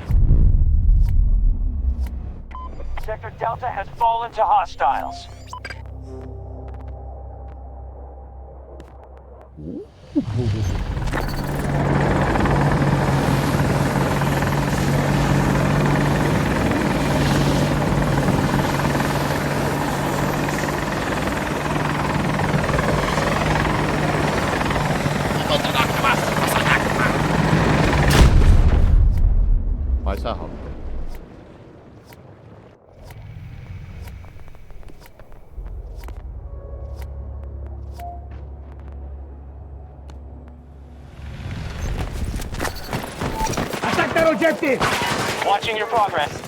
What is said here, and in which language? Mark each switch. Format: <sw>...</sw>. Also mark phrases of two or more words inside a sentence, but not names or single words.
<en>Sector Delta has fallen to hostiles.</en> <et>Ma ei saa hakkama.</et> <en>Attack that objective! Watching your progress.</en>